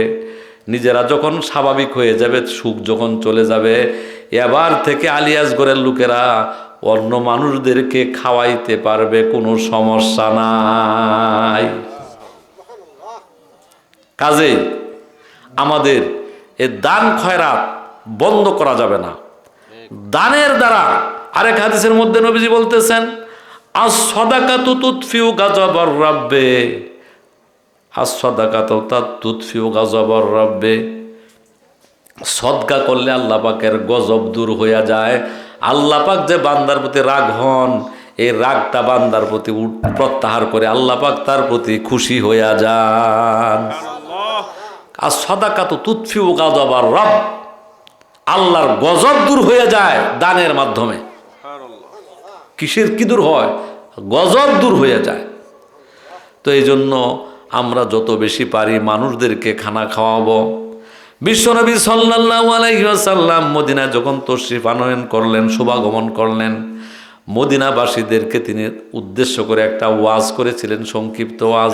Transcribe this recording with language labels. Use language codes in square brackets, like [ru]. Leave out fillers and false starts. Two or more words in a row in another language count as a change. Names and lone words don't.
[bn] নিজেরা যখন স্বাভাবিক হয়ে যাবে, সুখ যখন চলে যাবে, এবার থেকে আলী আসগরের লোকেরা অন্য মানুষদেরকে খাওয়াইতে পারবে, কোনো সমস্যা নাই। কাজেই আমাদের এ দান খয়রাত বন্ধ করা যাবে না। দানের দ্বারা আরেক হাদিসের মধ্যে নবীজি বলতেছেন, [ar] الصدقة تطفئ غضب الرب، الصدقة تطفئ غضب الرب. [bn] সদকা করলে আল্লাহ পাকের গজব দূর হয়ে যায়। আল্লাহ পাক যে বান্দার প্রতি রাগ হন, এই রাগটা বান্দার প্রতি প্রত্যাহার করে আল্লাহ পাক তার প্রতি খুশি হয়ে যান। [ar] الصدقة تطفئ غضب الرب, [bn] আল্লাহর গজব দূর হয়ে যায় দানের মাধ্যমে। কিসের কি দূর হয়? গজব দূর হয়ে যায়। তো এই জন্য আমরা যত বেশি পারি মানুষদেরকে খানা খাওয়াবো। বিশ্বনবী [ar] صلى الله عليه وسلم [bn] মদিনায় যখন তশরিফ আনয়ন করলেন, শুভাগমন করলেন, মদিনাবাসীদেরকে তিনি উদ্দেশ্য করে একটা ওয়াজ করেছিলেন, সংক্ষিপ্ত ওয়াজ।